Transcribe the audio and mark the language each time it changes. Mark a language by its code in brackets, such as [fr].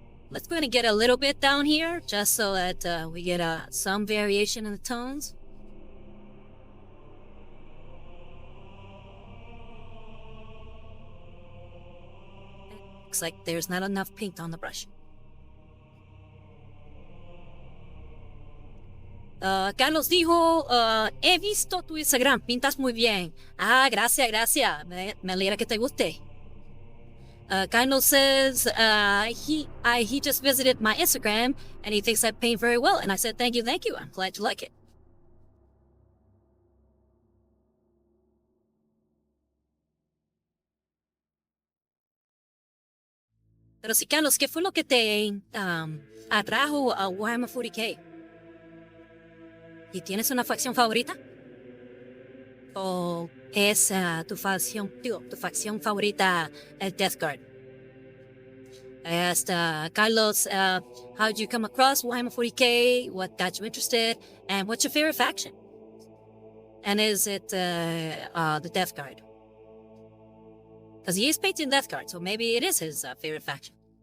[en] Let's go ahead and get a little bit down here, just so that we get some variation in the tones. looks like there's not enough paint on the brush. [es] Carlos dijo, he visto tu Instagram, pintas muy bien. Ah, gracias, gracias. Me alegra que te guste. [en] Carlos says he just visited my Instagram and he thinks I paint very well. And I said, thank you, thank you. I'm glad you like it. [es] Pero sí, Carlos, ¿qué fue lo que te atrajo a Warhammer 40K? ¿Y tienes una facción favorita? ¿O es tu facción favorita el Death Guard? [en] I asked Carlos, how did you come across Warhammer 40K? What got you interested? And what's your favorite faction? And is it the Death Guard? Because he is painting Death Guard, so maybe it is his favorite faction.